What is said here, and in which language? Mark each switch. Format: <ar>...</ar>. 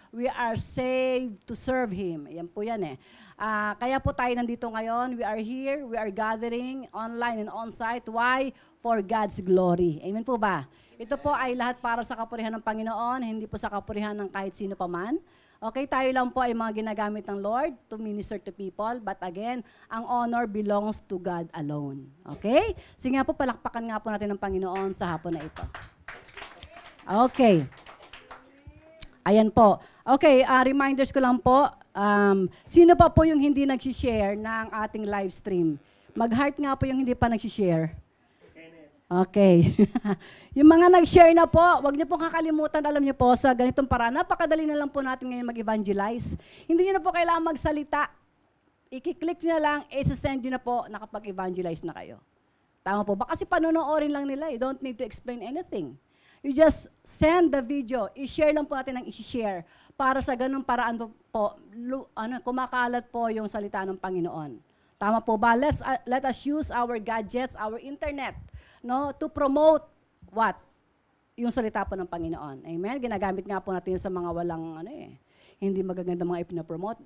<en>We are saved to serve Him.</en> <tl>Yan po yan eh. Kaya po tayo nandito ngayon.</tl> <en>We are here, we are gathering online and on-site. Why? For God's glory. Amen po ba?</en> <tl>Ito po ay lahat para sa kapurihan ng Panginoon, hindi po sa kapurihan ng kahit sino pa man. Okay, tayo lang po ay mga ginagamit ng Lord</tl> <en>to minister to people. But again, ang honor belongs to God alone. Okay?</en> <tl>Sige nga po, palakpakan nga po natin ng Panginoon sa hapon na ito. Okay. Ayan po. Okay, reminders ko lang po. Sino pa po yung hindi nag-share ng ating live stream? Mag-heart nga po yung hindi pa nag-share. Okay. Yung mga nag-share na po, wag niyo pong kakalimutan, alam niyo po, sa ganitong paraan, napakadali na lang po natin ngayon mag-evangelize. Hindi niyo na po kailangan magsalita. I-click niyo lang, i-send niyo na po, nakapag-evangelize na kayo. Tama po ba? Kasi panonoorin lang nila.</tl> <en>You don't need to explain anything. You just send the video.</en> <tl>I-share lang po natin ang i-share para sa ganung paraan po, kumakalat po yung salita ng Panginoon. Tama po ba?</tl> <en>Let us use our gadgets, our internet, to promote what?</en> <tl>Yung salita po ng Panginoon. Amen? Ginagamit nga po natin sa mga walang, hindi magaganda mga ipinapromote.</tl>